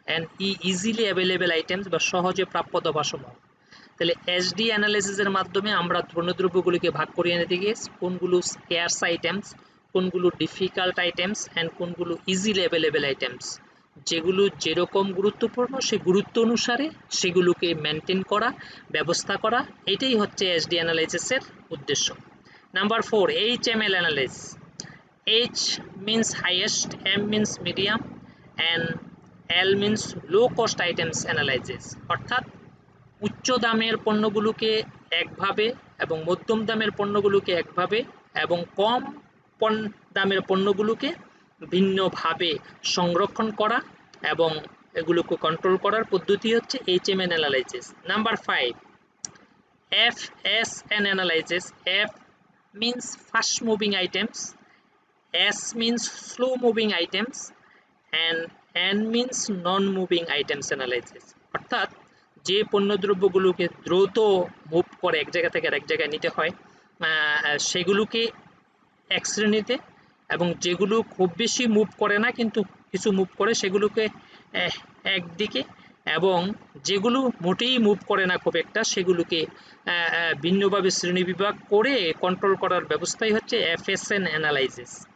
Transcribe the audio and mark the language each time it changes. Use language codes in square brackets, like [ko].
[en] and E easily available items [bn] বা সহজে প্রাপ্য দফাসমূহ। তাহলে এসডি অ্যানালাইসিসের মাধ্যমে আমরা পণ্যদ্রব্যগুলিকে ভাগ করিয়ে নিতে গিয়ে কোনগুলো স্ক্যার্স আইটেমস, কোনগুলো ডিফিকাল্ট আইটেমস অ্যান্ড কোনগুলো ইজিলি অ্যাভেলেবেল আইটেমস, যেগুলো যেরকম গুরুত্বপূর্ণ সেই গুরুত্ব অনুসারে সেগুলোকে মেনটেন করা, ব্যবস্থা করা, এটাই হচ্ছে এসডি অ্যানালাইসিসের উদ্দেশ্য। Number 4, HML analysis. [en] H means highest, M means medium, and L means low cost items analysis। [bn] অর্থাৎ উচ্চ দামের পণ্যগুলোকে একভাবে এবং মধ্যম দামের পণ্যগুলোকে একভাবে এবং কম দামের পণ্যগুলোকে ভিন্নভাবে সংরক্ষণ করা এবং এগুলোকে কন্ট্রোল করার পদ্ধতি হচ্ছে HML analysis. Number 5, FSN analysis. [en] F means fast moving items, S means slow moving items, and N means non moving items analysis। [bn] অর্থাৎ যে পণ্যদ্রব্যগুলোকে দ্রুত মুভ করে এক জায়গা থেকে আরেক জায়গায় নিতে হয় সেগুলোকে এক শ্রেণীতে, এবং যেগুলো খুব বেশি মুভ করে না কিন্তু কিছু মুভ করে সেগুলোকে একদিকে, এবং যেগুলো মোটেই মুভ করে না খুব একটা সেগুলোকে ভিন্নভাবে শ্রেণীবিভাগ করে কন্ট্রোল করার ব্যবস্থাই হচ্ছে FSN অ্যানালাইসিস।